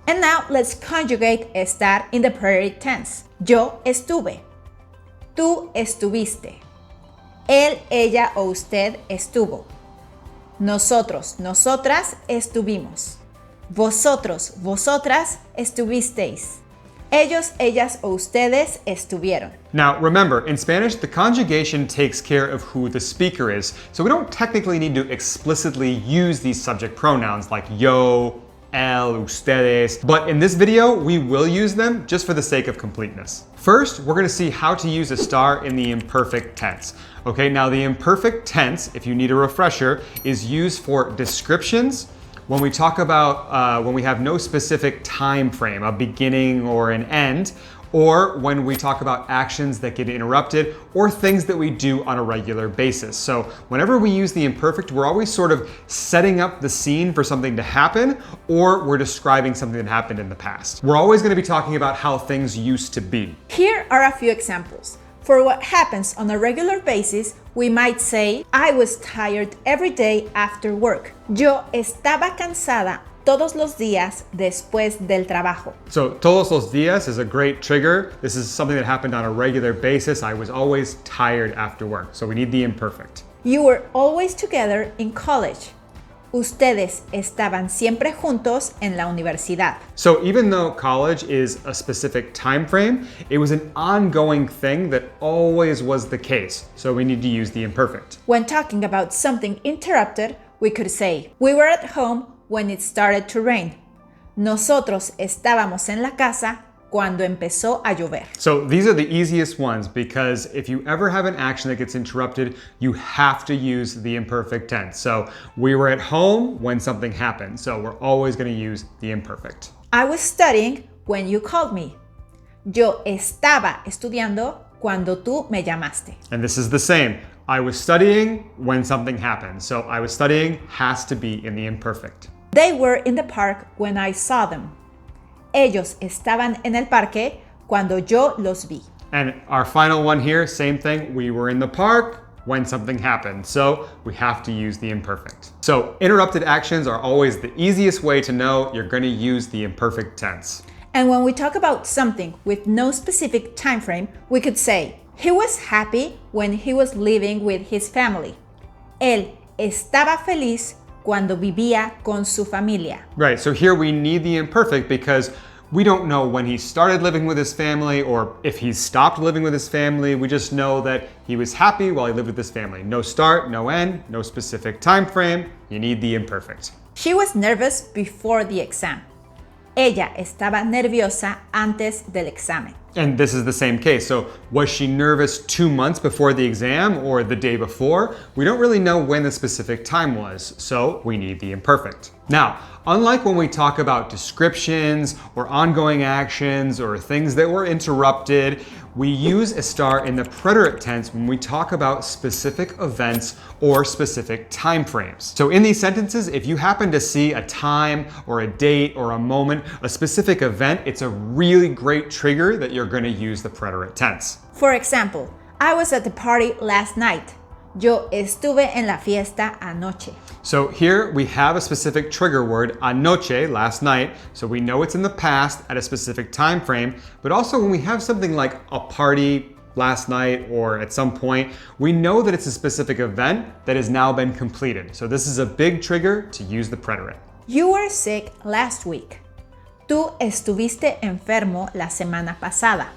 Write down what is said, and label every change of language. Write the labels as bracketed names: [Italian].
[English] And now let's conjugate estar in the preterite tense. [Spanish] Yo estuve. Tú estuviste. Él, ella o usted estuvo. Nosotros, nosotras estuvimos. Vosotros, vosotras estuvisteis. Ellos, ellas o ustedes estuvieron. [English] Now remember, in Spanish, the conjugation takes care of who the speaker is, so we don't technically need to explicitly use these subject pronouns like yo, él, ustedes, but in this video, we will use them just for the sake of completeness. First, we're going to see how to use estar in the imperfect tense. Okay, now the imperfect tense, if you need a refresher, is used for descriptions when we talk about when we have no specific time frame, a beginning or an end, or when we talk about actions that get interrupted or things that we do on a regular basis. So whenever we use the imperfect, we're always sort of setting up the scene for something to happen, or we're describing something that happened in the past. We're always going to be talking about how things used to be. Here are a few examples. For what happens on a regular basis, we might say, I was tired every day after work. [Spanish] Yo estaba cansada todos los días después del trabajo. [English] So [Spanish] todos los días [English] is a great trigger. This is something that happened on a regular basis. I was always tired after work. So we need the imperfect. You were always together in college. [Spanish] Ustedes estaban siempre juntos en la universidad. [English] So even though college is a specific time frame, it was an ongoing thing that always was the case. So we need to use the imperfect. When talking about something interrupted, we could say, we were at home when it started to rain. [Spanish] Nosotros estábamos en la casa cuando empezó a llover. [English] So these are the easiest ones because if you ever have an action that gets interrupted, you have to use the imperfect tense. So we were at home when something happened. So we're always going to use the imperfect. I was studying when you called me. [Spanish] Yo estaba estudiando cuando tú me llamaste. [English] And this is the same. I was studying when something happened. So I was studying has to be in the imperfect. They were in the park when I saw them. [Spanish] Ellos estaban en el parque cuando yo los vi. [English] And our final one here, same thing. We were in the park when something happened. So we have to use the imperfect. So interrupted actions are always the easiest way to know you're going to use the imperfect tense. And when we talk about something with no specific time frame, we could say, he was happy when he was living with his family. [Spanish] Él estaba feliz cuando vivía con su familia. [English] Right, so here we need the imperfect because we don't know when he started living with his family or if he stopped living with his family. We just know that he was happy while he lived with his family. No start, no end, no specific time frame. You need the imperfect. She was nervous before the exam. [Spanish] Ella estaba nerviosa antes del examen. [English] And this is the same case. So was she nervous 2 months before the exam or the day before? We don't really know when the specific time was, so we need the imperfect. Now, unlike when we talk about descriptions or ongoing actions or things that were interrupted, we use estar in the preterite tense when we talk about specific events or specific time frames. So in these sentences, if you happen to see a time or a date or a moment, a specific event, it's a really great trigger that you're going to use the preterite tense. For example, I was at the party last night. [Spanish] Yo estuve en la fiesta anoche. [English] So here we have a specific trigger word, anoche, last night, so we know it's in the past at a specific time frame, but also when we have something like a party last night or at some point, we know that it's a specific event that has now been completed. So this is a big trigger to use the preterite. You were sick last week. [Spanish] Tú estuviste enfermo la semana pasada.